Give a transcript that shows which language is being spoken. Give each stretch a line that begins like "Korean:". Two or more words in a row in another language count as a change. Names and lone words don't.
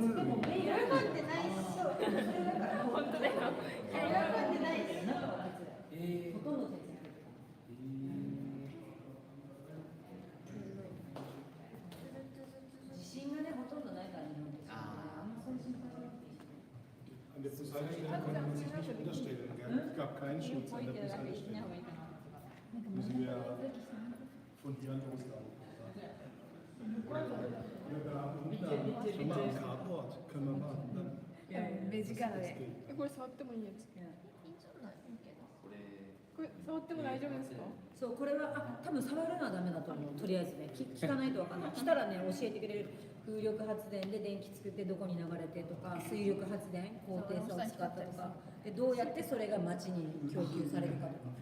Japanese: 喜んでないし。本当だよ。喜んでないし。ほとんど手伝う。地震がね、ほとんどないからね。あんまそういう心配なくていい。
German: An der Bushaltestelle konnte man sich nicht unterstellen. Es gab keinen Schutz an der Bushaltestelle. Müssen wir von hier an loslaufen. Schon mal am Carport können wir warten. Dann.
Japanese: 目力で。これ触ってもいいやつ。これ触っても大丈夫ですか？そう、これは多分触るのはダメだと思う。とりあえずね、聞かないとわかんない。来たらね、教えてくれる。風力発電で電気作ってどこに流れてとか、水力発電高低差を使ったとかで、どうやってそれが町に供給されるかとか。